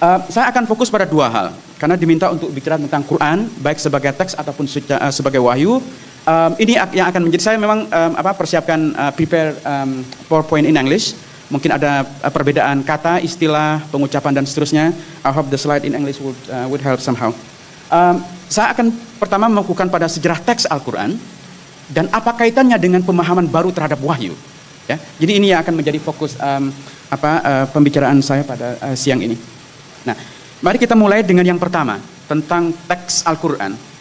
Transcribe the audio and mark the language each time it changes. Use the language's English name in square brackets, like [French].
[Indonesian] Saya akan fokus pada dua hal, karena diminta untuk bicara tentang Quran, baik sebagai teks ataupun sebagai wahyu. Ini yang akan menjadi, saya memang persiapkan [English] prepare PowerPoint in English. [Indonesian] Mungkin ada perbedaan kata, istilah, pengucapan dan seterusnya. [English] I hope the slide in English would help somehow. [Indonesian] Saya akan pertama melakukan pada sejarah teks Al-Quran dan apa kaitannya dengan pemahaman baru terhadap wahyu. Ya, jadi ini yang akan menjadi fokus pembicaraan saya pada siang ini. Nah, mari kita mulai dengan yang pertama tentang teks Al-Quran.